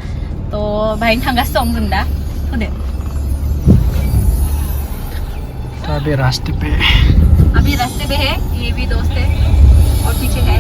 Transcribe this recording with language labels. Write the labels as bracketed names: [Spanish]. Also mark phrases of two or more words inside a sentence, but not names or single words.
[Bodo] थ' बाहायनो थांगासिनो दं जों दा होदो [Hindi] तो अभी रास्ते पे अभी रास्ते पे है, ये भी दोस्त है और पीछे है।